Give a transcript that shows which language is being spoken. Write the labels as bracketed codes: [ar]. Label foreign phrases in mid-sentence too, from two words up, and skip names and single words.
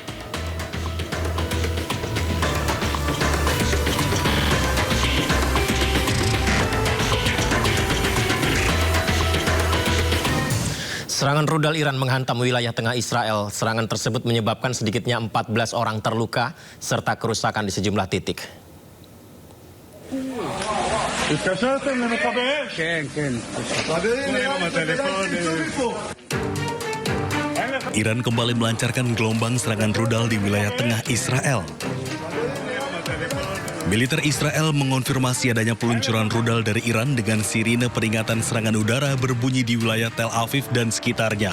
[id] Serangan rudal Iran menghantam wilayah tengah Israel. Serangan tersebut menyebabkan sedikitnya 14 orang terluka serta kerusakan di sejumlah titik. [he] התקשרתם למכבי אש? כן. חברים, נראה לי מפה. [id] Iran kembali melancarkan gelombang serangan rudal di wilayah tengah Israel. Militer Israel mengonfirmasi adanya peluncuran rudal dari Iran dengan sirine peringatan serangan udara berbunyi di wilayah Tel Aviv dan sekitarnya.